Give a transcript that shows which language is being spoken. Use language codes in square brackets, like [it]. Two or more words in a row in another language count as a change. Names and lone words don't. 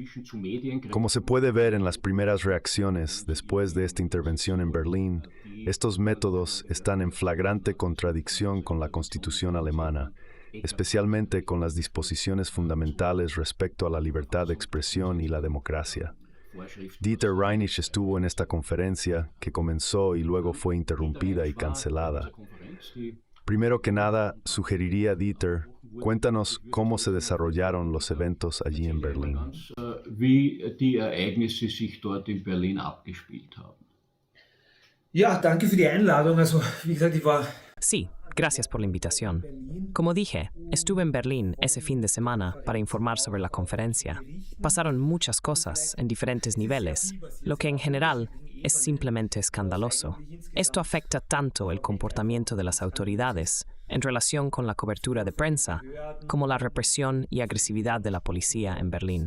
[es] Como se puede ver en las primeras reacciones después de esta intervención en Berlín, estos métodos están en flagrante contradicción con la Constitución alemana, especialmente con las disposiciones fundamentales respecto a la libertad de expresión y la democracia. Dieter Reinich estuvo en esta conferencia, que comenzó y luego fue interrumpida y cancelada. Primero que nada, sugeriría, Dieter, cuéntanos cómo se desarrollaron los eventos allí en Berlín. [de] Ja, danke für die Einladung. Also, wie gesagt, ich war... [es] Sí, gracias por la invitación. Como dije, estuve en Berlín ese fin de semana para informar sobre la conferencia. Pasaron muchas cosas en diferentes niveles, lo que en general es simplemente escandaloso. Esto afecta tanto el comportamiento de las autoridades en relación con la cobertura de prensa como la represión y agresividad de la policía en Berlín.